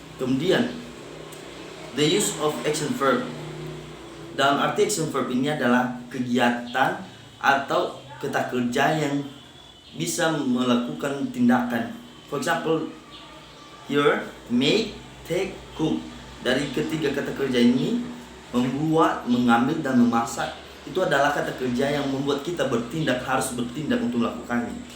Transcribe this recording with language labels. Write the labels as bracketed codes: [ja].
[id] Kemudian, [en] the use of action verb. [id] Dalam arti action verb ini adalah kegiatan atau kata kerja yang bisa melakukan tindakan. [en] For example, here, make, take, cook. [id] Dari ketiga kata kerja ini, membuat, mengambil, dan memasak, itu adalah kata kerja yang membuat kita harus bertindak untuk melakukannya.